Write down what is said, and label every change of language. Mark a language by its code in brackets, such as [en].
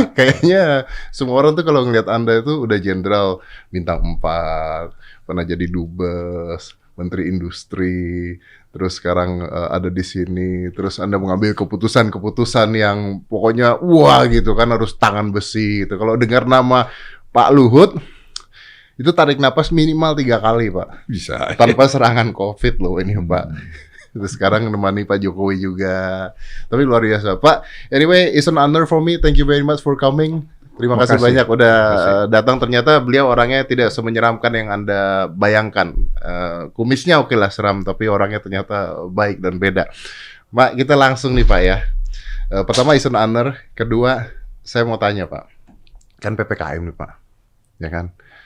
[id] Kayaknya semua orang tuh kalau ngelihat Anda itu udah jenderal bintang 4, pernah jadi dubes, menteri industri, terus sekarang ada di sini, terus Anda mengambil keputusan-keputusan yang pokoknya wah gitu kan, harus tangan besi gitu. Kalau dengar nama Pak Luhut, itu tarik napas minimal 3 kali Pak. Bisa. Tanpa serangan COVID loh ini Pak. Terus sekarang menemani Pak Jokowi juga. Tapi luar biasa Pak. [en] Anyway, it's an honor for me. Thank you very much for coming. [id] Terima kasih banyak udah datang. Ternyata beliau orangnya tidak semenyeramkan yang Anda bayangkan. Kumisnya oke lah seram, tapi orangnya ternyata baik dan beda. Pak, kita langsung nih Pak ya. Pertama, [en] it's an honor. [id] Kedua, saya mau tanya Pak. Kan PPKM nih Pak. Ya kan?